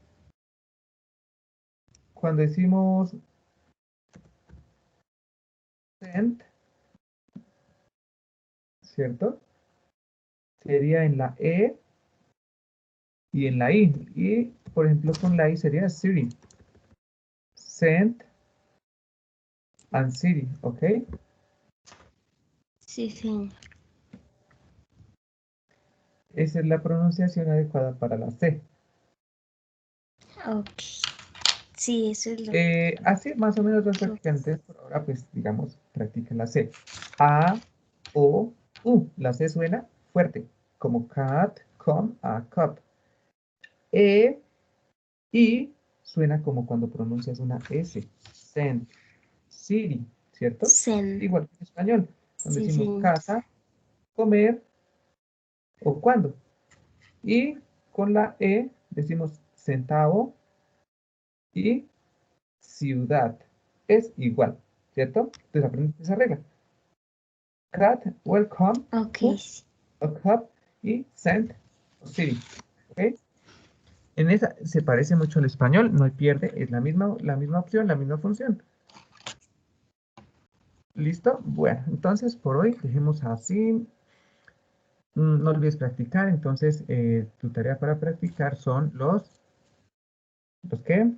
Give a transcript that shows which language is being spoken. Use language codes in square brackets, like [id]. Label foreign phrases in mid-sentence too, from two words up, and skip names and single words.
[es] Cuando decimos sent, ¿cierto? Sería en la E y en la I. Y, por ejemplo, con la I sería Siri. [en] Sent and Siri, ¿ok? [es] Sí, señor. Esa es la pronunciación adecuada para la C. Ok. Sí, eso es lo Así más o menos los que... practicantes por ahora, pues digamos, practican la C. A, O, U. La C suena fuerte, como cat, [en] come, a cup. [es] E, I suena como cuando pronuncias una S. [en] Send, city, ¿cierto? [es] Zen. Igual que en español, cuando Sí, decimos señor. casa, comer o cuándo. Y con la E decimos centavo y ciudad. Es igual, ¿cierto? Entonces aprendes esa regla. [en] Cat, welcome, Ok. up, a cup y sent o city. ¿Ok? [es] En esa se parece mucho al español, no hay pierde, es la misma opción, la misma función. ¿Listo? Bueno, entonces por hoy dejemos así. No olvides practicar, entonces tu tarea para practicar son ¿los qué?